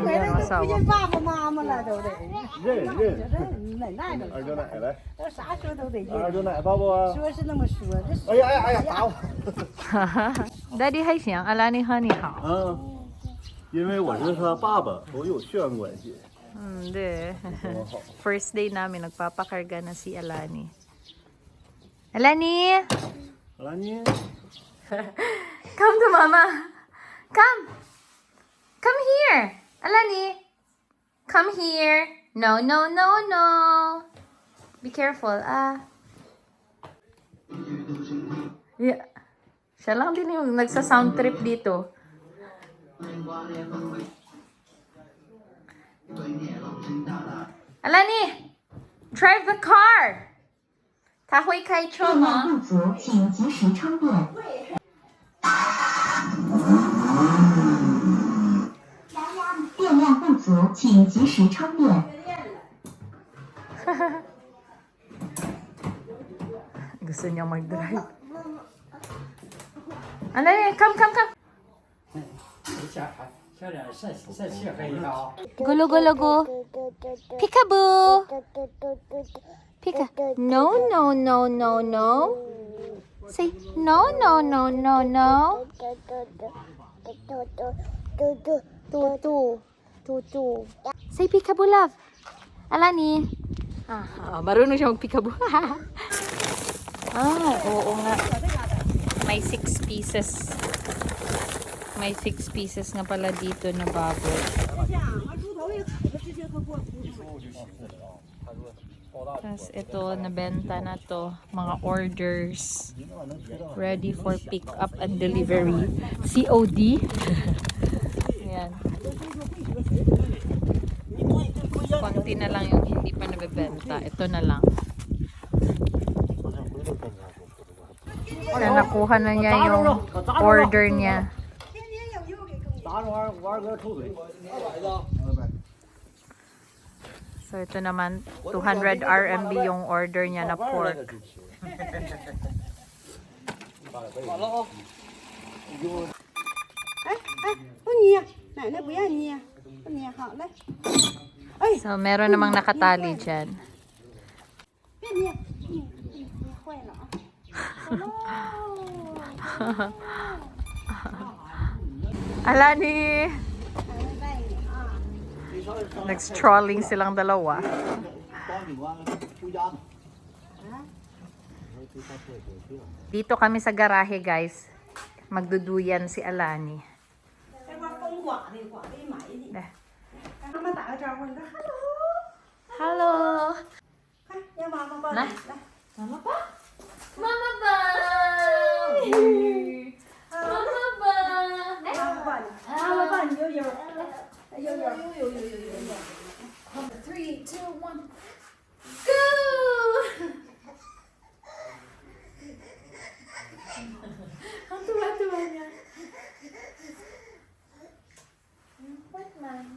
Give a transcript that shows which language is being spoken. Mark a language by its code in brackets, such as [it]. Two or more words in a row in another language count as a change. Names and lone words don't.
[zh] 回来都不见爸爸妈妈了，都得认。奶奶都二舅奶来，都啥时候都得二舅奶抱抱啊！说是那么说，这哎呀，打我！ Daddy 还行，Alani 和你好。嗯，因为我是他爸爸，我有血缘关系。 [tl] Hindi. [en] First day [tl] namin, nagpapakarga na si Alani. Alani! [zh] 来你， [en] Come to mama! Come! Come here! Alani! Come here! No. Be careful, ah. Yeah. [tl] Siya lang din yung nagsa-sound trip dito. Alani! [en] Drive the car! [zh] 他会开车吗？不足，请及时充电。电量不足，请及时充电。 [tl] Gusto niya mag-drive. [en] Alani, come. [zh] 小点晒气黑一下啊。 Gulo. Peekaboo. Pika. [en] No. Say no. Tutu. Say peekaboo, love. Alani. [tl] Marunong siya mag-peekaboo. Oo nga. May 6 pieces. May 6 pieces nga pala dito na baboy. Tapos ito, nabenta na to. Mga orders. [en] Ready for pick up and delivery. COD. [tl] Ayan. Konti na lang yung hindi pa nabebenta. Ito na lang. Kaya nakuha na niya yung order niya. [zh] 打着玩个臭嘴。 [tl] So ito naman, 200 RMB yung order niya na pork. [zh] 好了啊。不捏，奶奶不让捏，不捏，好嘞。哎， [tl] So meron namang nakatali dyan. [zh] 别捏，捏坏了啊。 Alani! [tl] Nag-strolling silang dalawa. Dito kami sa garahe, guys. Magduduyan si Alani. [zh] 这块风刮的，刮的埋的。来跟他们打个招呼，你说 [en] Hello! [zh] hello，快让妈妈抱你来来。 [tl] Mama ba? Mama ba? Mama ba? [zh] 妈妈抱你，妈妈抱你悠悠，悠悠。 [en] 3, 2, 1, go! [tl] Ang tuwa-tuwa niya. [en] What man?